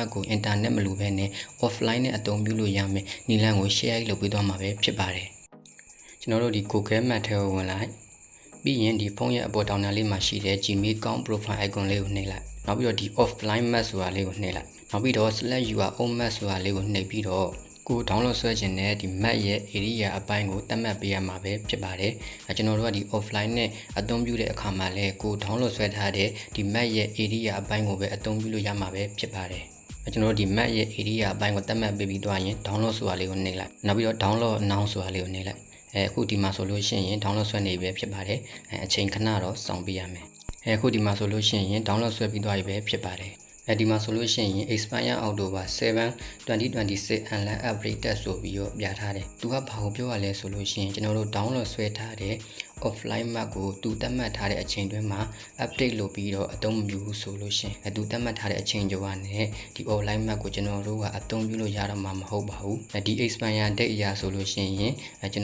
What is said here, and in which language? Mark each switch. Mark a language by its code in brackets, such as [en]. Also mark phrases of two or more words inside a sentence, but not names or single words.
[my] တ်ကိုအင်တာနက်မလိုဘဲနဲ့ offline နဲ့အသုံးပြုလို့ရမယ်နီလန်းကို share လုပ်ပေးသွားမှာပဲဖြစ်ပါတယ်ကျွန်တော်တို့ဒီခိုခဲမတ်ထဲကိုဝင်လိုက်ပြီးရင်ဒီဖုန်းရဲ့အပေါ်တောင်တန်းလေးမှာရှိတဲ့ Gmail [en] account profile icon [my] လေးကိုနှိပ်လိုက်နောက်ပြီးတော့ဒီ [en] offline map [my] ဆိုတာလေးကိုနှိပ်လိုက်နောက်ပြီးတော့ [en] /your_own map [my] ဆိုတာလေးကိုနှိပ်ပြီးတော့ကို download ဆွဲခြင်းနဲ့ဒီ map ရဲ့ area အပိုင်းကိုသ တ်မှတ်ပေးရမှာပဲဖြစ်ပါတယ်ကျွန်တော်တို့ကဒီ offline နဲ့အသုံးပြုတဲ့အခါမှာလည်းကို download ဆွဲထားတဲ့ဒီ map ရဲ့ area အပိုင်းကိုပဲအသုံးပြုလို့ရမှာပဲဖြစ်ပါတယ်ကျွန်တော်တို့ဒီ map ရဲ့ area အပိုင်းကိုသတ်မှတ်ပေးပြီးသွားရင် download ဆိုတာလေးကိုနှိပ်လိုက်နောက်ပြီးတော့ [en] download announce [my] ဆိုတာလေးကိုနှိပ်လိုက်အခုဒီမှာဆိုလို့ရှိရင် download ဆွဲနေပြီဖြစ်ပါတယ်အချိန်ခဏတော့စောင့်ပေးရမယ်အခုဒီမှာဆိုလို့ရှိရင် download ဆွဲပြီးသွားပြီပဲဖြစ်ပါတယ်ဒီမှာဆိုလို့ရှိရင် [en] expire October 7 [my] 2026 [en] online update [my] ဆိုပြီးတော့ပြထားတယ်သူကဘာကိုပြောရလဲဆိုလို့ရှိရင်ကျွန်တော်တို့ download ဆွဲထားတဲ့ [en] offline map [my] ကိုသူသတ်မှတ်ထားတဲ့အချိန်တွင်းမှာ update လုပ်ပြီးတော့အသုံးမပြုဘူးဆိုလို့ရှိရင်သူသတ်မှတ်ထားတဲ့အချိန်ကျော်ကနေဒီ [en] online map [my] ကိုကျွန်တော်တို့ကအသုံးပြုလို့ရတော့မှာမဟုတ်ပါဘူးဒီ [en] expire date [my] အရာဆိုလို့ရှိရင်ကျွန်